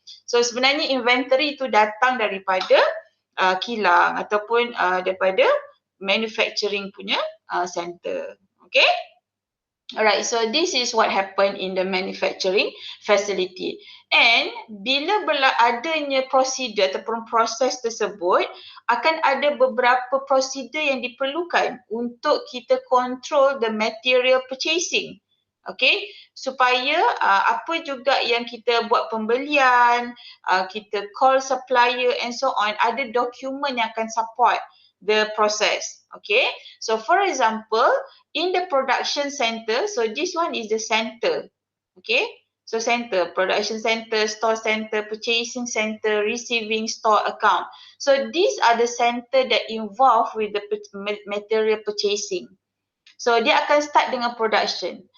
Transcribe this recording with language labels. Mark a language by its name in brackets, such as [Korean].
[Malay] So sebenarnya inventory itu datang daripada kilang ataupun daripada manufacturing punya center. [English] Okay? Alright, so this is what happened in the manufacturing facility. [Malay] And bila adanya prosedur ataupun proses tersebut, akan ada beberapa prosedur yang diperlukan untuk kita [English] control the material purchasing. [Malay] Okay, supaya apa juga yang kita buat pembelian, kita call supplier and so on, ada dokumen yang akan [English] support the process. Okay, so for example, in the production center, so this one is the center. Okay, so center, production center, store center, purchasing center, receiving, store account. So these are the center that involved with the material purchasing. [Malay] So dia akan start dengan production.